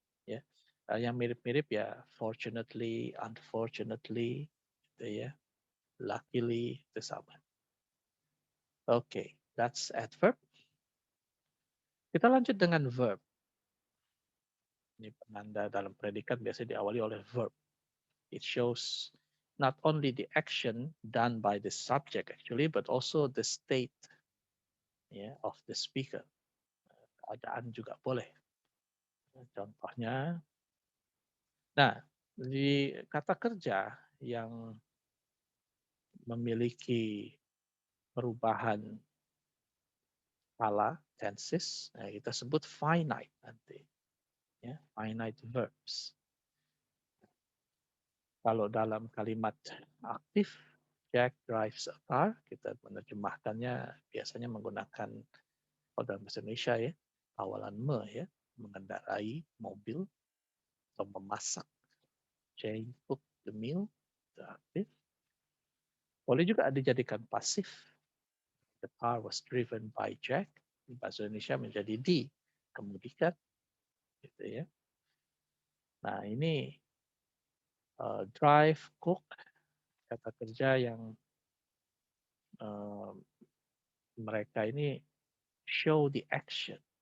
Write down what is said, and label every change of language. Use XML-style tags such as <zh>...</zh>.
<id>Ya, yang mirip-mirip ya</id> <en>fortunately, unfortunately,</en> <id>gitu ya. Luckily itu sama. Oke,</id> <en>that's adverb.</en> <id>Kita lanjut dengan verb. Ini penanda dalam predikat biasanya diawali oleh verb.</id> <en>It shows not only the action done by the subject actually, but also the state of the speaker.</en> <id>Keadaan juga boleh. Contohnya, nah di kata kerja yang memiliki perubahan kala tenses, nah kita sebut finite nanti, ya finite verbs. Kalau dalam kalimat aktif,</id> <en>Jack drives a car,</en> <id>kita menerjemahkannya biasanya menggunakan kalau dalam bahasa Indonesia ya, awalan me ya, mengendarai mobil atau memasak.</id> <en>Jane cooked the meal,</en> <id>itu aktif. Boleh juga dijadikan pasif.</id> <en>The car was driven by Jack.</en> <id>Di bahasa Indonesia menjadi dikemudikan, gitu ya. Nah ini drive, cook, kata kerja yang uh, mereka ini</id> <en>show the action.</en>